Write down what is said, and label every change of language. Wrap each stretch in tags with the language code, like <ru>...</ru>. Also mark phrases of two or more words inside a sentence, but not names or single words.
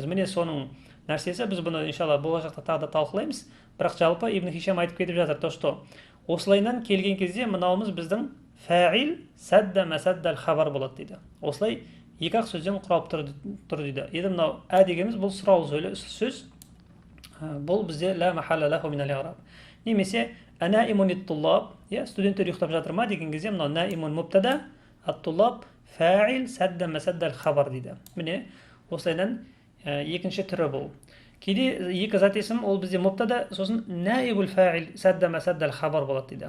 <kk>Міне соның нәрсесі, біз бұны иншалла болашақта тағы да талқылаймыз. Бірақ жалпы Ибн Хишам айтып кетіп жатыр,</kk> <ru>то что</ru> <kk>осылайынан келген кезде мынауымыз біздің</kk> <ar>فاعل سد مسد الخبر</ar> <kk>болады дейді. Осылай екі ақ сөзден құралып тұр дейді. Енді мынау ә дегеніміз бұл сұрау сөз. Бұл бізде</kk> <ar>لا محل له من الإعراب.</ar> <kk>Немесе</kk> <ar>أنائم الطلاب,</ar> <kk>я студенттер ұйықтап жатыр ма деген кезде мынау</kk> <ar>نائم مبتدأ, الطلاب فاعل سد مسد الخبر</ar> <kk>дейді. Міне осылайынан екінші түрі бұл. Кейде екі зат есім ол бізде мубтада, сосын</kk> <ar>نائب الفاعل سد مسد الخبر</ar> <kk>болады дейді.</kk>